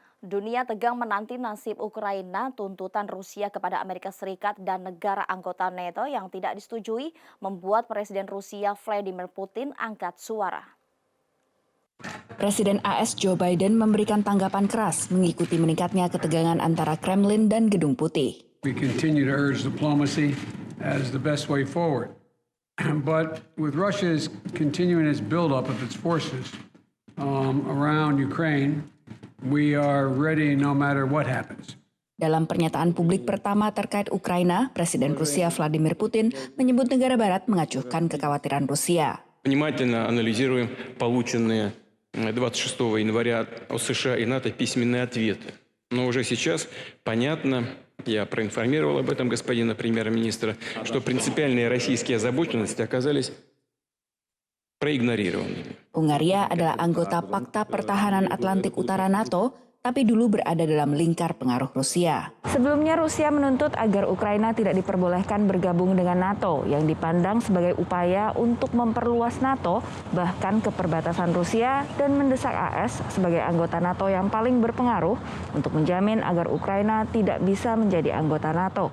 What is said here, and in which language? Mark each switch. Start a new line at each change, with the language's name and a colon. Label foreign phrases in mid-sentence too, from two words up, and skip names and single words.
Indonesian: Dunia tegang menanti nasib Ukraina, tuntutan Rusia kepada Amerika Serikat dan negara anggota NATO yang tidak disetujui membuat Presiden Rusia Vladimir Putin angkat suara. Presiden AS Joe Biden memberikan tanggapan keras mengikuti meningkatnya ketegangan antara Kremlin dan Gedung Putih.
English: We continue to urge diplomacy as the best way forward. But with Russia's continuing its buildup of its forces around Ukraine, we are ready no matter what happens.
Indonesian: Dalam pernyataan publik pertama terkait Ukraina, Presiden Rusia Vladimir Putin menyebut negara Barat mengacuhkan kekhawatiran Rusia.
Russian: Внимательно анализируем полученные 26 января от США и НАТО письменные ответы. Но уже сейчас понятно, я проинформировал об этом господина премьер-министра, что принципиальные российские озабоченности оказались проигнорированными.
Indonesian: Hungaria adalah anggota Pakta Pertahanan Atlantik Utara NATO, tapi dulu berada dalam lingkar pengaruh Rusia. Sebelumnya Rusia menuntut agar Ukraina tidak diperbolehkan bergabung dengan NATO yang dipandang sebagai upaya untuk memperluas NATO bahkan ke perbatasan Rusia dan mendesak AS sebagai anggota NATO yang paling berpengaruh untuk menjamin agar Ukraina tidak bisa menjadi anggota NATO.